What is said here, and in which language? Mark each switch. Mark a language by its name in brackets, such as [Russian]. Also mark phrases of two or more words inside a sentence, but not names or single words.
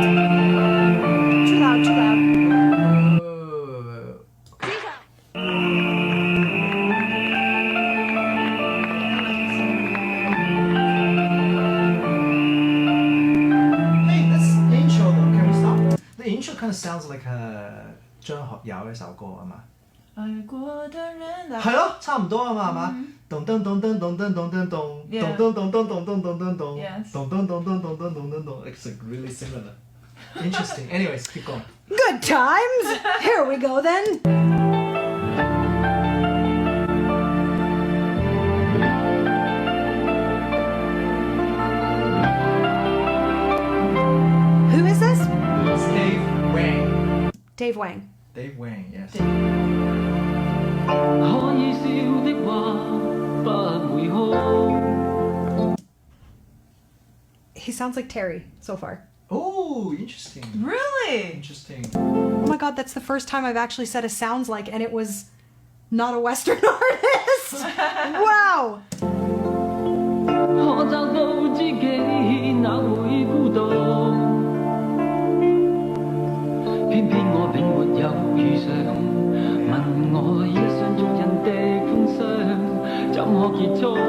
[English] Too loud, too loud. Hey, this intro though, can we stop? The intro kind of sounds like [Cantonese] 張學友嘅首歌啊嘛。愛過的人係咯，差唔多啊嘛，係嘛？ 咚咚咚咚咚咚咚咚咚，咚咚咚咚咚咚咚咚咚，咚咚咚咚咚咚咚咚咚。 [English] It's like really similar. Interesting. Anyways, keep going. Good times. Here we go then. Who is this? It's Dave Wang. Dave Wang. Dave Wang, yes. [Cantonese] 可以笑的話不會哭。 [English] He sounds like Terry so far. Oh, interesting. Really? Interesting. Oh my god, that's the first time I've actually said a sounds like, and it was not a Western artist. Wow. [Cantonese] 可找到知己哪會孤獨？偏偏我並沒有遇上，問我一廂情願的風霜怎可結束？